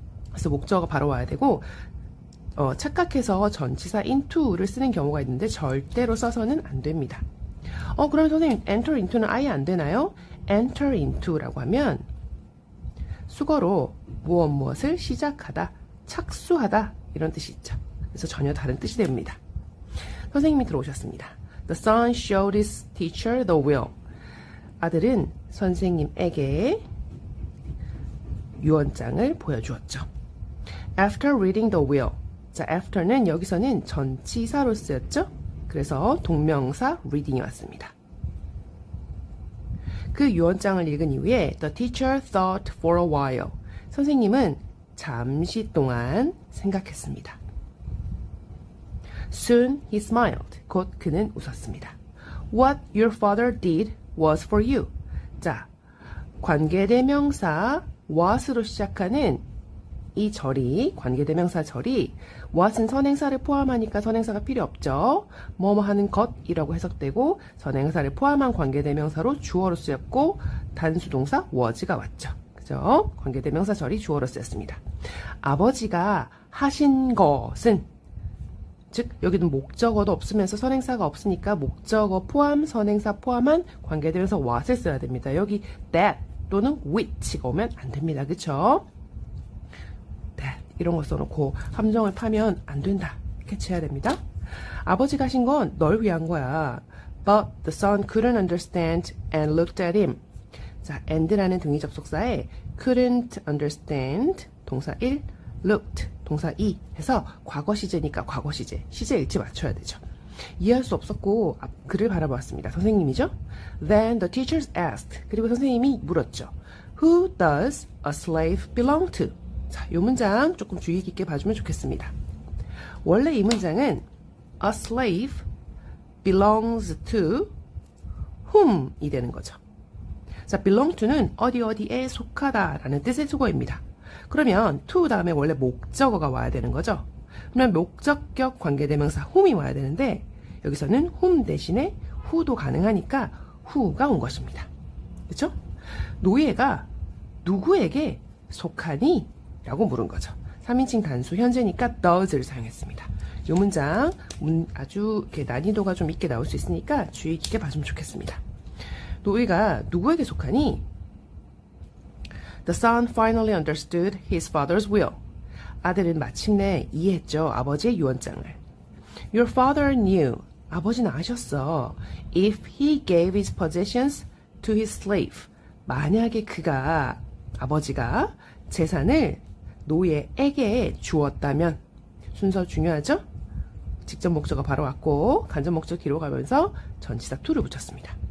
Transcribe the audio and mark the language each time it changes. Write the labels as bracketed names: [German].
[Korean] 그래서 목적어가 바로 와야 되고 착각해서 전치사 into를 쓰는 경우가 있는데 절대로 써서는 안 됩니다. 그럼 선생님 enter into는 아예 안 되나요? enter into라고 하면 수거로 무엇을 시작하다, 착수하다 이런 뜻이 있죠. 그래서 전혀 다른 뜻이 됩니다. 선생님이 들어오셨습니다. [English] The son showed his teacher the will. [Korean] 아들은 선생님에게 유언장을 보여주었죠. [English] After reading the will. [Korean] 자, after는 여기서는 전치사로 쓰였죠. 그래서 동명사 reading이 왔습니다. 그 유언장을 읽은 이후에 [English] the teacher thought for a while. [Korean] 선생님은 잠시 동안 생각했습니다. [English] Soon he smiled. [Korean] 곧 그는 웃었습니다. [English] What your father did was for you. [Korean] 자, 관계대명사 what으로 시작하는 이 절이, 관계대명사 절이 what은 선행사를 포함하니까 선행사가 필요 없죠. 뭐뭐 하는 것이라고 해석되고 선행사를 포함한 관계대명사로 주어로 쓰였고 단수동사 was가 왔죠. 그죠? 관계대명사 절이 주어로 쓰였습니다. 아버지가 하신 것은, 즉 여기는 목적어도 없으면서 선행사가 없으니까 목적어 포함, 선행사 포함한 관계대명사 what을 써야 됩니다. 여기 that 또는 which가 오면 안 됩니다. 그쵸? that 이런 거 써놓고 함정을 파면 안 된다. 캐치해야 됩니다. 아버지가 하신 건 널 위한 거야. [English] But the son couldn't understand and looked at him. [Korean] 자, and라는 등위 접속사에 couldn't understand 동사 1, looked 동사 2 해서 과거 시제니까 과거 시제, 시제 일치 맞춰야 되죠. 이해할 수 없었고 그를 바라보았습니다. 선생님이죠. [English] Then the teachers asked. [Korean] 그리고 선생님이 물었죠. [English] Who does a slave belong to? [Korean] 자, 이 문장 조금 주의 깊게 봐주면 좋겠습니다. 원래 이 문장은 [English] a slave belongs to whom [Korean] 이 되는 거죠. 자, belong to는 어디에 속하다 라는 뜻의 수거입니다. 그러면 to 다음에 원래 목적어가 와야 되는 거죠. 그러면 목적격 관계대명사 whom이 와야 되는데 여기서는 whom 대신에 who도 가능하니까 who가 온 것입니다. 그렇죠? 노예가 누구에게 속하니? 라고 물은 거죠. 3인칭 단수 현재니까 does를 사용했습니다. 이 문장 아주 이렇게 난이도가 좀 있게 나올 수 있으니까 주의 깊게 봐주면 좋겠습니다. 노예가 누구에게 속하니? [English] The son finally understood his father's will. [Korean] 아들은 마침내 이해했죠. 아버지의 유언장을. [English] Your father knew. [Korean] 아버지는 아셨어. [English] If he gave his possessions to his slave. [Korean] 만약에 아버지가 재산을 노예에게 주었다면, 순서 중요하죠? 직접 목적어 바로 왔고 간접 목적 뒤로 가면서 전치사 to를 붙였습니다.